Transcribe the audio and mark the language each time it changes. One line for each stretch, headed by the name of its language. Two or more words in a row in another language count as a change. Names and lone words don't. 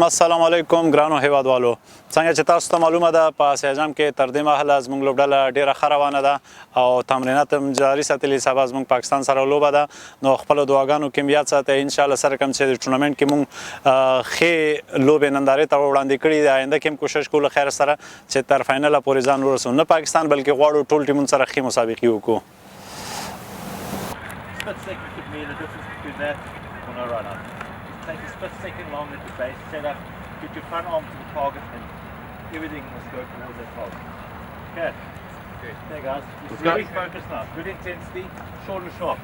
Pashto: السلام علیکم ګرانو هیوادوالو. څنګه چې تاسو ته معلومه ده په اسیا جام کې تر دې مهاله زموږ لوبډله ډیره ښه روانه ده او تمرینات هم جاري ساتلي. سبا زموږ پاکستان سره لوبه ده، نو خپلو دعاګانو کې یاد ساتئ. انشاءالله سره کوم چې د ټورنمنټ کې موږ ښې لوبې نندارې ته وړاندې کړي دي، آینده کې هم کوشش کوو خیر سره چې تر فاینله پورې ځان ورسو. نه پاکستان بلکې غواړو ټول ټیمونو سره ښې مسابقې وکړو.
English: Take a split second longer to base, set up, get your front arm to the target, and everything must go towards that target. Okay. There, guys. Just really focus now. Good intensity, short and sharp.